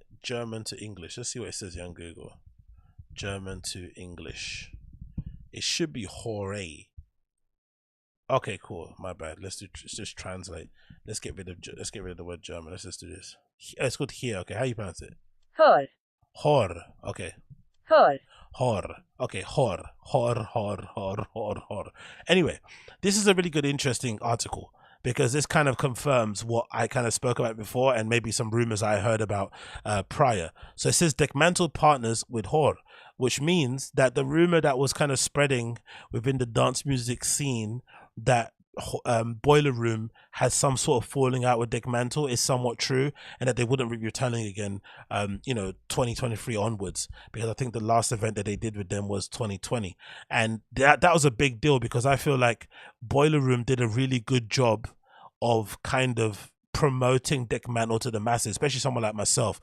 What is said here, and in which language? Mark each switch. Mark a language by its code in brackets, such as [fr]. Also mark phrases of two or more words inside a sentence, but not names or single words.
[en] German to English. Let's see what it says here on Google. German to English. It should be hore. Okay, cool. My bad. Let's just translate. Let's get rid of the word German. Let's just do this. It's called here. Okay, how you pronounce it? Hor. Hor. Okay. Hor. Hor. Okay, hor. Anyway, this is a really good, interesting article because this kind of confirms what I kind of spoke about before and maybe some rumors I heard about prior. So it says Dekmantel partners with Hor, which means that the rumor that was kind of spreading within the dance music scene that Boiler Room has some sort of falling out with Dekmantel is somewhat true, and that they wouldn't be returning again 2023 onwards, because I think the last event that they did with them was 2020, and that was a big deal because I feel like Boiler Room did a really good job of kind of promoting Dekmantel to the masses, especially someone like myself.